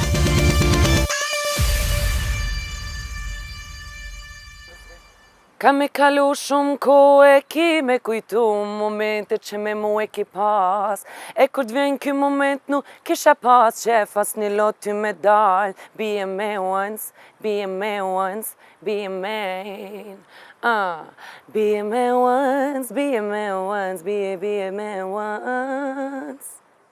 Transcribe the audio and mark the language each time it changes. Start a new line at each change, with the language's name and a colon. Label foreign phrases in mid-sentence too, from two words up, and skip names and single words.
Albanian: Ka me kalu shumë kohë e ki me kujtu momente që me mu e ki pas. E kur t'vjen ky moment nuk kisha pas qef as një lot ty me dal.
English: Be a man once, be a man once, be a man. Be a man once, be a man once, be a man once.